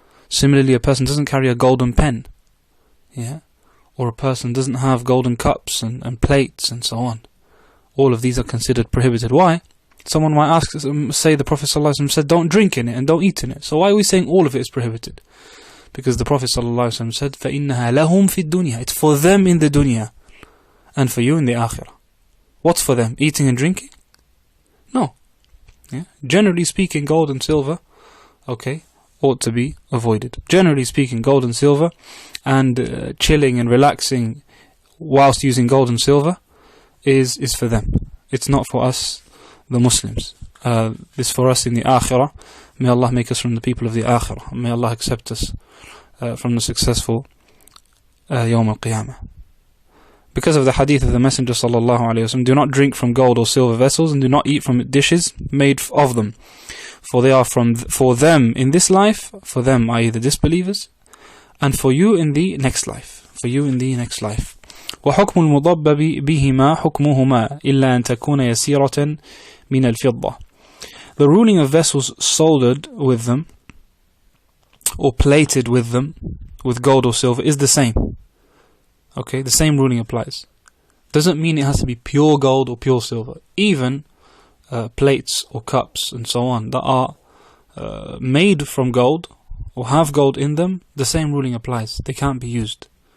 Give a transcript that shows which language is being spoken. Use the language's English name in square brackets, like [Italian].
[English] Similarly, a person doesn't carry a golden pen. Yeah? Or a person doesn't have golden cups and plates and so on. All of these are considered prohibited. Why? Someone might ask, say the Prophet ﷺ said, don't drink in it and don't eat in it. So why are we saying all of it is prohibited? Because the Prophet ﷺ said, [Arabic] فَإِنَّهَا لَهُمْ فِي الدُّنْيَا. [English] It's for them in the dunya and for you in the akhirah. What's for them? Eating and drinking? No. Yeah? Generally speaking, gold and silver, okay, ought to be avoided. Generally speaking, gold and silver and chilling and relaxing whilst using gold and silver is for them. It's not for us, the Muslims. It's for us in the akhirah. May Allah make us from the people of the akhirah. May Allah accept us from the successful Yawm al-Qiyamah. Because of the hadith of the Messenger sallallahu alaihi wasallam, do not drink from gold or silver vessels and do not eat from dishes made of them, for they are for them in this life, for them, i.e. the disbelievers, and for you in the next life. For you in the next life. [Arabic] وحكم المضبب بهما حكمهما إلا أن تكون يسيرة من الفضة. [English] The ruling of vessels soldered with them or plated with them with gold or silver is the same. Okay, the same ruling applies. Doesn't mean it has to be pure gold or pure silver. Even plates or cups and so on that are made from gold or have gold in them, the same ruling applies. They can't be used.